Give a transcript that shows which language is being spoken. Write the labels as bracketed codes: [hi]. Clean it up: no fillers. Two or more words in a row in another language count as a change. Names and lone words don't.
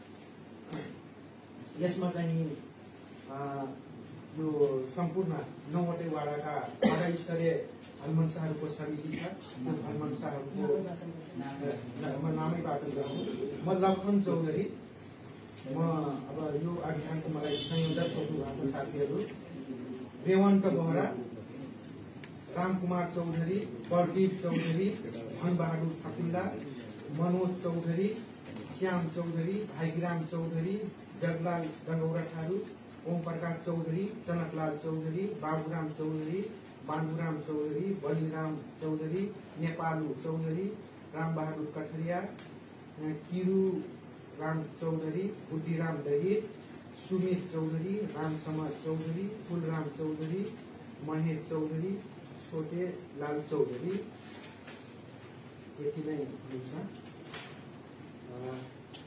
[ne] यसमा चाहिँ यो सम्पूर्ण 9वटै वाडा स्तरीय भलमनसाहरूको समिति छ। त्यो भलमनसाहरूको नामै बाटो गर्छु। म लखन चौधरी, म अब यो अभियानको मलाई संयोजक भएको साथीहरू रेवन्त बोहरा, रामकुमार चौधरी, प्रदीप चौधरी, धनबहादुर छापिल्ला, मनोज चौधरी, श्याम चौधरी, भाइग्राम चौधरी, जगलाल डंगौरा ठारू, ओम प्रकाश चौधरी, जनकलाल चौधरी, बाबुराम चौधरी, बांडुराम चौधरी, बलिराम चौधरी, नेपालु चौधरी, रामबहादुर कठरिया, किरू राम चौधरी, बुद्धिराम दहिर, सुमित चौधरी, रामसमाज चौधरी, फुलराम चौधरी, महेश चौधरी, छोटे लाल चौधरी। यति नै हुन्छ।